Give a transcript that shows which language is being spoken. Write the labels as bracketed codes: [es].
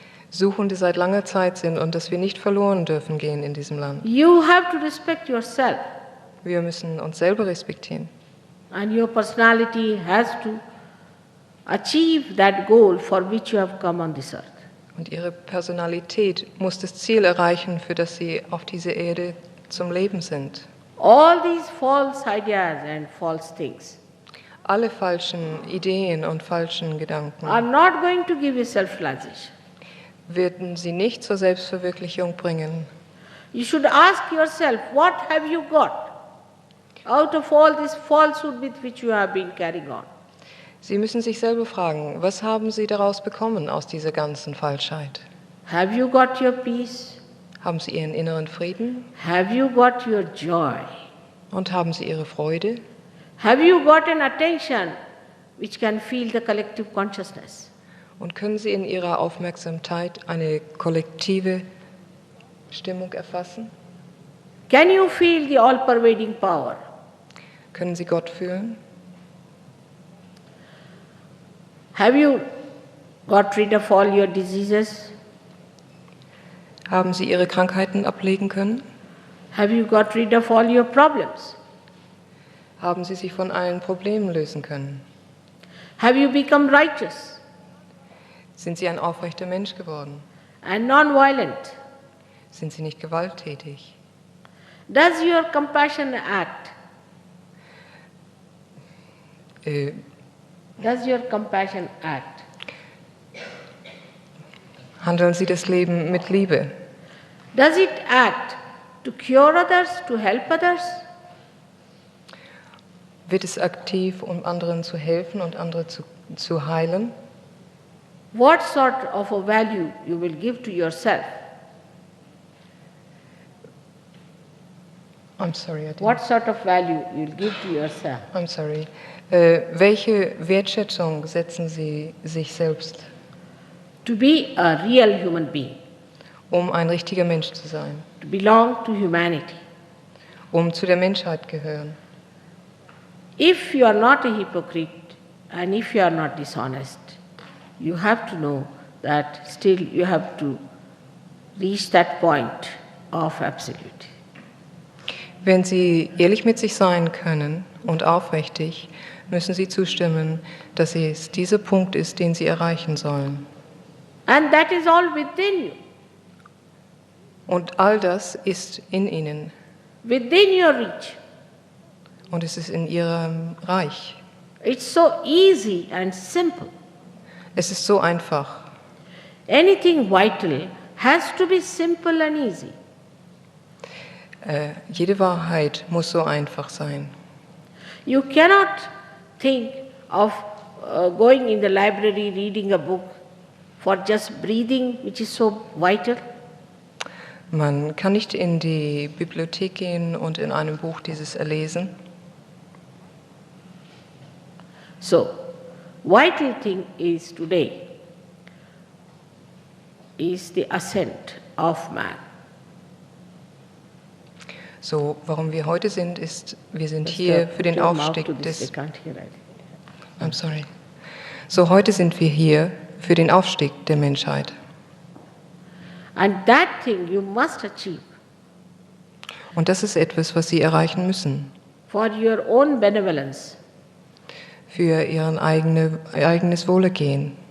[de] Suchende seit langer Zeit sind und dass wir nicht verloren dürfen gehen in diesem Land. [en] You have to respect yourself, [de] Wir müssen uns selber respektieren. [en] and your personality has to achieve that goal for which you have come on this earth. [de] Und ihre Personalität muss das Ziel erreichen, für das sie auf dieser Erde zum Leben sind. [en] All these false ideas and false things [de] Alle falschen Ideen und falschen Gedanken [en] are not going to give you self-realization. [de] werden sie nicht zur Selbstverwirklichung bringen. [en] You should ask yourself, what have you got out of all this falsehood with which you have been carrying on? [de] Sie müssen sich selber fragen, was haben Sie daraus bekommen aus dieser ganzen Falschheit? [en] Have you got your peace? [de] Haben Sie Ihren inneren Frieden? [en] Have you got your joy? [de] Und haben Sie Ihre Freude? [en] Have you got an attention which can feel the collective consciousness? [de] Und können Sie in Ihrer Aufmerksamkeit eine kollektive Stimmung erfassen? [en] Can you feel the all-pervading power? [de] Können Sie Gott fühlen? [en] Have you got rid of all your diseases? [de] Haben Sie Ihre Krankheiten ablegen können? [en] Have you got rid of all your problems? [de] Haben Sie sich von allen Problemen lösen können? [en] Have you become righteous [de] Sind Sie ein aufrechter Mensch geworden? [en] and non-violent? [de] Sind Sie nicht gewalttätig? [en] Does your compassion act? Does your compassion act? [de] Handeln Sie das Leben mit Liebe? [en] Does it act to cure others, to help others? [de] Wird es aktiv, um anderen zu helfen und andere zu heilen? [en] What sort of a value you will give to yourself? I'm sorry, I didn't. What sort of value you will give to yourself? I'm sorry. [de] Welche Wertschätzung setzen Sie sich selbst, [en] To be a real human being, [de] um ein richtiger Mensch zu sein, [en] to belong to humanity. [de] um zu der Menschheit gehören? [en] If you are not a hypocrite and if you are not dishonest, you have to know that still you have to reach that point of absolute. [de] Wenn Sie ehrlich mit sich sein können und aufrichtig, müssen Sie zustimmen, dass es dieser Punkt ist, den Sie erreichen sollen. [en] And that is all within you, [de] Und all das ist in Ihnen [en] within your reach. [de] und es ist in Ihrem Reich. [en] It's so easy and simple. [de] Es ist so einfach. [en] Anything vital has to be simple and easy. [de] Jede Wahrheit muss so einfach sein. [en] You cannot think of going in the library, reading a book for just breathing, which is so vital. [de] Man kann nicht in die Bibliothek gehen und in einem Buch dieses erlesen. [en] So, vital thing is today is the ascent of man. [de] So, warum wir heute sind, ist, wir sind hier für den Aufstieg des... [en] I'm sorry. [de] So, heute sind wir hier für den Aufstieg der Menschheit. [en] And that thing you must achieve [de] Und das ist etwas, was Sie erreichen müssen. [en] for your own benevolence [de] Für Ihr eigenes Wohlergehen